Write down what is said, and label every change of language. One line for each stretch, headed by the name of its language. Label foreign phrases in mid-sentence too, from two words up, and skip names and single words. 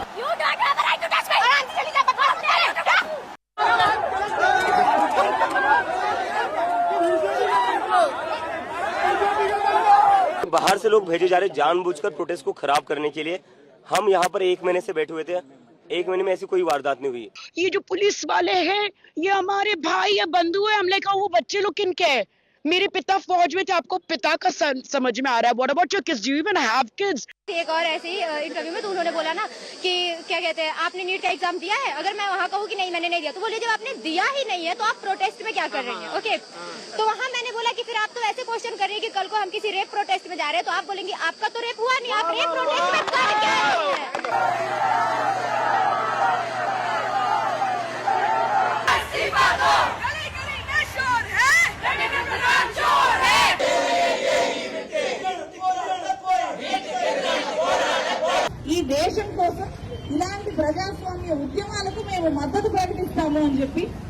Urdu: باہر سے لوگ بھیجے جا رہے جان بوجھ کر پروٹیسٹ کو خراب کرنے کے لیے. ہم یہاں پر 1 مہینے سے بیٹھے ہوئے تھے, 1 مہینے میں ایسی کوئی واردات نہیں ہوئی. یہ جو پولیس والے ہیں یہ ہمارے بھائی یا بندھو ہیں. ہم نے کہا وہ بچے لوگ کن کے ہیں؟ میرے پتا فوج میں تھے, آپ کو پتا کا سمجھ میں آ رہا ہے.
English: What about your kids, do you even have kids?
Urdu: ایک اور ایسے ہی انٹرویو میں تو انہوں نے بولا نا کہ کیا کہتے ہیں آپ نے نیٹ کا ایگزام دیا ہے, اگر میں وہاں کہوں کہ نہیں میں نے نہیں دیا تو بولے جب آپ نے دیا ہی نہیں ہے تو آپ پروٹیسٹ میں کیا کر رہے ہیں. اوکے, تو وہاں میں نے بولا کہ پھر آپ تو ایسے کوشچن کر رہی ہیں کہ کل کو ہم کسی
English: rape protest
Urdu: میں جا رہے ہیں تو آپ بولیں گے آپ کا تو ریپ ہوا نہیں, آپ
English: rape protest
Urdu: میں کر کیا رہے ہیں.
Telugu: ఈ దేశం కోసం ఇలాంటి ప్రజాస్వామ్య ఉద్యమాలకు మేము మద్దతు ప్రకటిస్తాము అని చెప్పి